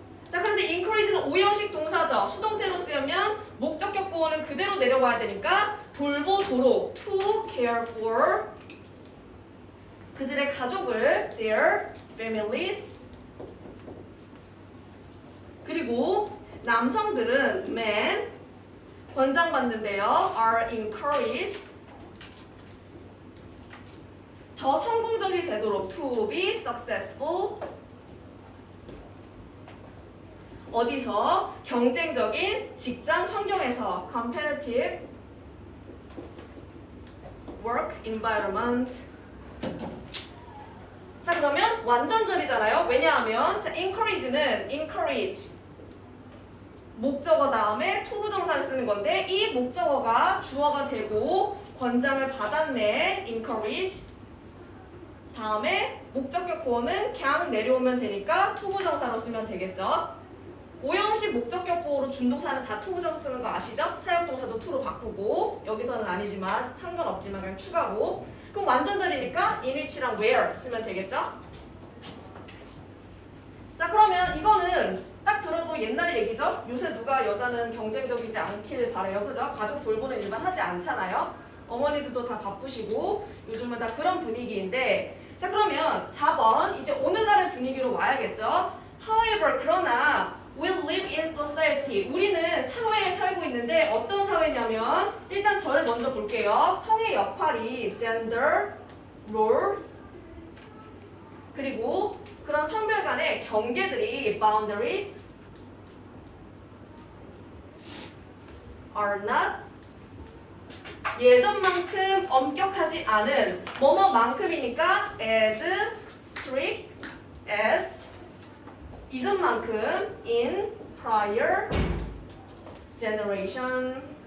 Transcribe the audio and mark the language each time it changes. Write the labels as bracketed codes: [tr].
[ko] 자, 그런데 encourage는 오형식 동사죠. 수동태로 쓰면 목적격 보호는 그대로 내려와야 되니까 돌보도록 [en] to care for [ko] 그들의 가족을 [en] their families. [ko] 그리고 남성들은 men 권장받는데요. [en] are encouraged [ko] 더 성공적이 되도록 [en] to be successful [ko] 어디서? 경쟁적인 직장 환경에서 [en] competitive work environment. [ko] 자, 그러면 완전절이잖아요. 왜냐하면 자, encourage는 encourage 목적어 다음에 to 부정사를 쓰는 건데 이 목적어가 주어가 되고 권장을 받았네. encourage 다음에 목적격 보호는 그냥 내려오면 되니까 to 부정사로 쓰면 되겠죠. 오형식 목적격 보호로 준동사는 다 to 부정사 쓰는 거 아시죠? 사역동사도 to로 바꾸고 여기서는 아니지만 상관없지만 그냥 추가고 그럼 완전절이니까 in which랑 where 쓰면 되겠죠? 자, 그러면 이거는 딱 들어도 옛날 얘기죠? 요새 누가 여자는 경쟁적이지 않길 바라요. 그죠? 가족 돌보는 일만 하지 않잖아요. 어머니들도 다 바쁘시고 요즘은 다 그런 분위기인데 자 그러면 4번 이제 오늘날의 분위기로 와야겠죠. [en] However [ko] 그러나 [en] we live in society. [ko] 우리는 사회에 살고 있는데 어떤 사회냐면 일단 저를 먼저 볼게요. 성의 역할이 gender, roles 그리고 그런 성별 간의 경계들이 [en] boundaries are not [ko] 예전만큼 엄격하지 않은 뭐뭐만큼이니까 [en] as strict as [ko] 이전만큼 [en] in prior generation.